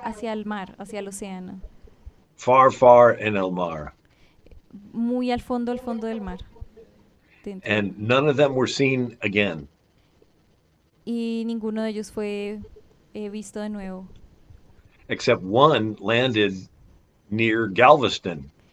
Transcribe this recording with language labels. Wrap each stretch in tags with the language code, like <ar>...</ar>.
<es>hacia el mar, hacia el océano,</es> <en>far, far in</en> <es>el mar, muy al fondo del mar, dentro.</es> <en>and none of them were seen again,</en> <es>Y ninguno de ellos fue visto de nuevo.</es> <en>except one landed near Galveston.</en>